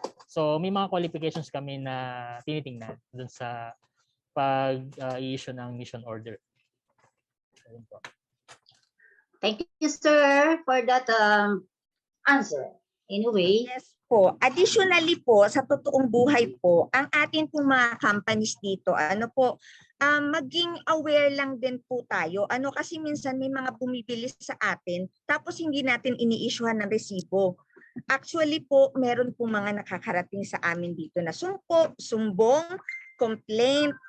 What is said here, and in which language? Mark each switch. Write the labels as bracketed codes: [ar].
[tl] So may mga qualifications kami na tinitingnan doon sa pag-i-issue ng mission order. [en] Thank you, sir, for that answer. Anyway, yes po. [tl] Additionally po, sa totoong buhay po, ang atin pong mga companies dito, maging aware lang din po tayo. Kasi minsan may mga bumibili sa atin, tapos hindi natin ini-issuehan ng resibo. Actually po, meron po mga nakakarating sa amin dito na sumbong, complaint,